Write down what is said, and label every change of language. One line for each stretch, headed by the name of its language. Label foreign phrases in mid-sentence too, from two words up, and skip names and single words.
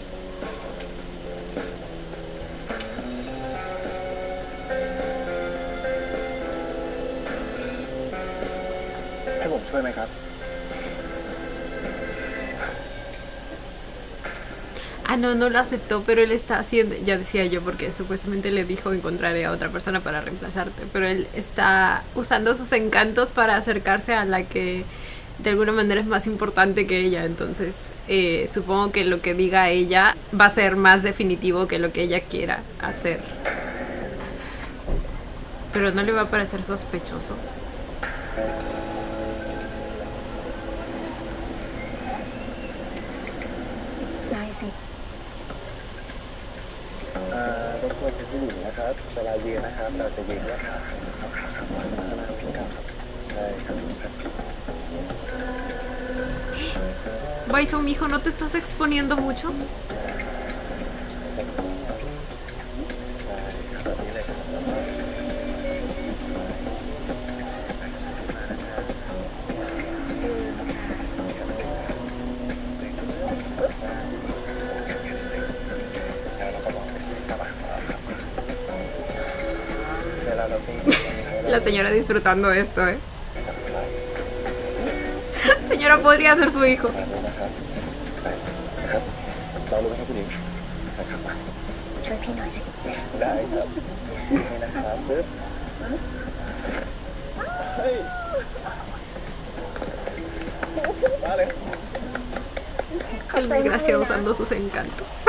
Thai: ให้ผมช่วยไหมครับ
Spanish: Ah, no, no lo aceptó, pero él está haciendo, ya decía yo, porque supuestamente le dijo encontraré a otra persona para reemplazarte, pero él está usando sus encantos para acercarse a la que de alguna manera es más importante que ella, entonces supongo que lo que diga ella va a ser más definitivo que lo que ella quiera hacer. Pero no le va a parecer sospechoso.
Thai: ได้สิ รบกวนเป็นผู้หญิงนะครับ เวลายืนนะครับ เราจะยืนด้วยขาเอาขาข้างบนข้างหน้าขึ้นครับใช่ครับ
Spanish: Bison, mijo, ¿no te estás exponiendo mucho?
Thai: ใช่ครับแบบนี้เลยครับ แล้วเราก็บอกกลับมาเวลาเราตีใช้
Spanish: La señora disfrutando de esto, ¿eh?
Thai: จับเวลา
Spanish: Señora, podría ser su hijo.
Thai: แบบนี้นะครับไปนะครับเรารู้ไหมครับคุณหญิงนะครับมา ช่วยพี่หน่อยสิ ได้ครับนี่นะครับปึ๊บเฮ้ยมาเลย
Spanish: El desgraciado usando sus encantos.